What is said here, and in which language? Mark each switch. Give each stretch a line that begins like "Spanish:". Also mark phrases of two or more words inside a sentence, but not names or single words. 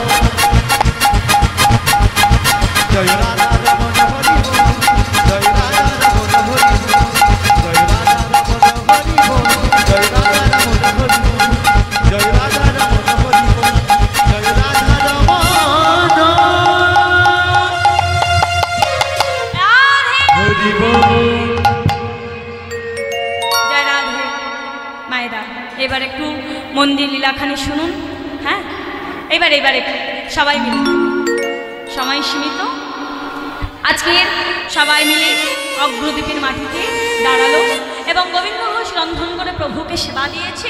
Bangla: জয় রাধা রমন হরি বোল জয় রাধা রমন হরি বোল জয় রাধা রমন হরি বোল জয় রাধা রমন হরি বোল জয় রাধা রমন হরি বোল জয় রাধে। মায়েরা এবার একটু মন্দির লীলাখানি শুনুন। হ্যাঁ, এবার একটু সবাই মিলে, সময় সীমিত, আজকে সবাই মিলে অগ্রদ্বীপের মাটিতে দাঁড়ালো এবং গোবিন্দ ঘোষ রন্ধন করে প্রভুকে সেবা দিয়েছে।